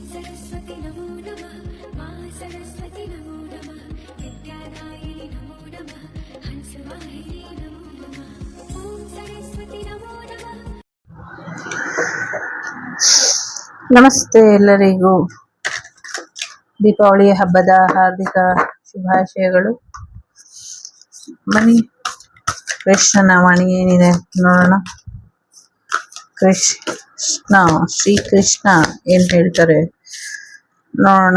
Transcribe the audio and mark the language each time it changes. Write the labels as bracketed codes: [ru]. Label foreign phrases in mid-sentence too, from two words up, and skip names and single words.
[sa] सरस्वती नमो नमः मा सरस्वती नमो नमः विद्यादायिनी नमो नमः हंसवाहिनी नमो नमः ॐ सरस्वती नमो नमः। [kn] ನಮಸ್ತೆ ಎಲ್ಲರಿಗೂ ದೀಪಾವಳಿ ಹಬ್ಬದ ಹಾರ್ದಿಕ ಶುಭಾಶಯಗಳು. ಬನ್ನಿ ಕೃಷ್ಣನ ವಾಣಿ ಏನಿದೆ ನೋಡೋಣ. ಕೃಷ್ಣ ಶ್ರೀಕೃಷ್ಣ ಏನ್ ಹೇಳ್ತಾರೆ ನೋಡೋಣ.